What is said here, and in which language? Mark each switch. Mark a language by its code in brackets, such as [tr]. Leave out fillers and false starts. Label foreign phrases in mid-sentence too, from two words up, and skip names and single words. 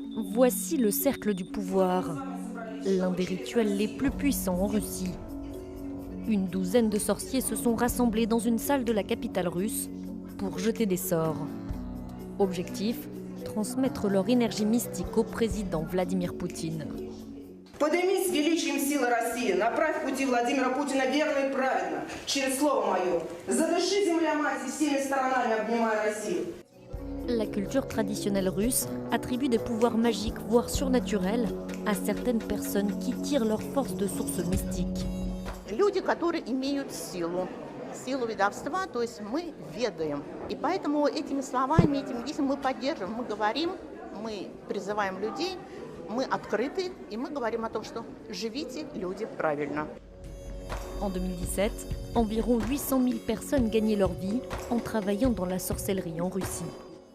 [fr] Voici le cercle du pouvoir, l'un des rituels les plus puissants en Russie. Une douzaine de sorciers se sont rassemblés dans une salle de la capitale russe pour jeter des sorts. Objectif, transmettre leur énergie mystique au président Vladimir Poutine. [ru] Поднимись с величием силы России, направь пути Владимира Путина верно и правильно, через слово мое. Задыши, земля мать, всеми сторонами обнимая Россию. [fr] La culture traditionnelle russe attribue des pouvoirs magiques, voire surnaturels, à certaines personnes qui tirent leur force de sources mystiques. [ru] Люди, которые имеют силу ведовства, то есть мы ведаем. И поэтому этими словами, этими действиями мы поддерживаем, мы говорим, мы призываем людей, мы открыты, и мы говорим о том, что живите, люди, правильно. [fr] En 2017, environ 800 000 personnes gagnaient leur vie en travaillant dans la sorcellerie en Russie.